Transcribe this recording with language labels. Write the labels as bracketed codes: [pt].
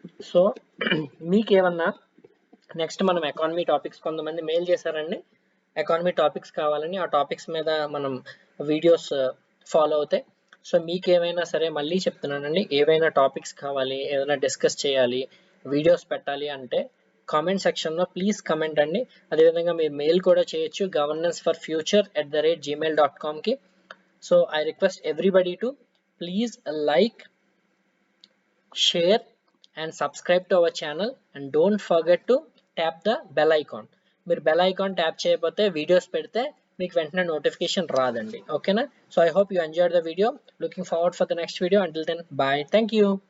[te] So మీకేమన్నా next మనం economy topics కొంతమంది మెయిల్ చేశారండి, ఎకానమీ టాపిక్స్ కావాలని, ఆ టాపిక్స్ మీద మనం వీడియోస్ ఫాలో అవుతాయి. సో మీకు ఏమైనా సరే మళ్ళీ చెప్తున్నానండి, ఏవైనా టాపిక్స్ కావాలి, ఏదైనా డిస్కస్ చేయాలి, వీడియోస్ పెట్టాలి అంటే కామెంట్ సెక్షన్లో ప్లీజ్ కమెంట్ అండి. అదేవిధంగా మీరు మెయిల్ కూడా చేయొచ్చు, governanceforfuture@gmail.comకి. [en] So I request everybody to please like, share and subscribe to our channel and don't forget to tap the bell icon. [te] మీరు బెల్ ఐకాన్ ట్యాప్ చేయకపోతే వీడియోస్ పెడితే మీకు వెంటనే నోటిఫికేషన్ రాదండి, ఓకేనా? [en] So I hope you enjoyed the video. Looking forward for the next video. Until then, bye, thank you.